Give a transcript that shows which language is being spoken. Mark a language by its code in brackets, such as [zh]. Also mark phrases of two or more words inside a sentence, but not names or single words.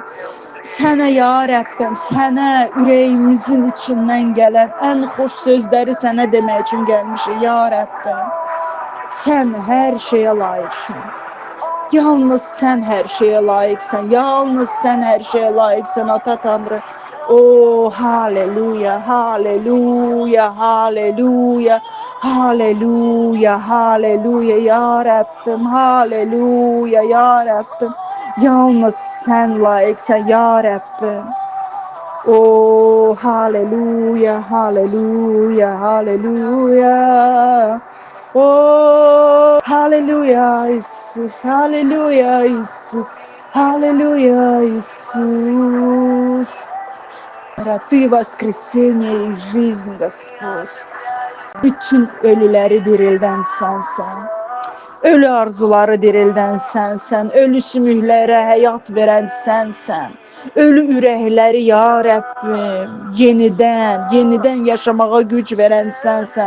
[az] Sənə, ya Rəbbim, sənə ürəyimizin içindən gələn ən xoş sözləri sənə demək üçün gəlmişik, ya Rəbbim. Sən hər şeyə layiqsən. Yalnız sən hər şeyə layiqsən. Yalnız sən hər şeyə layiqsən, Ata Tanrı. Oh, haleluya, haleluya, haleluya, haleluya, haleluya, ya Rəbbim, haleluya, ya Rəbbim. Yalnız sən layiqsən, ya Rəbbim. Oh, haleluya, haleluya, haleluya. Oh, haleluya, İsus, haleluya, İsus, haleluya, İsus. [ru] Ты воскресение и жизнь, Господь. [az] Bütün ölüləri dirildən sənsən. Ölü arzuları dirildən sənsən. Ölü sümüklərə həyat verən sənsən. Ölü ürəkləri, ya Rəbbim, yenidən yaşamağa güc verən sənsən.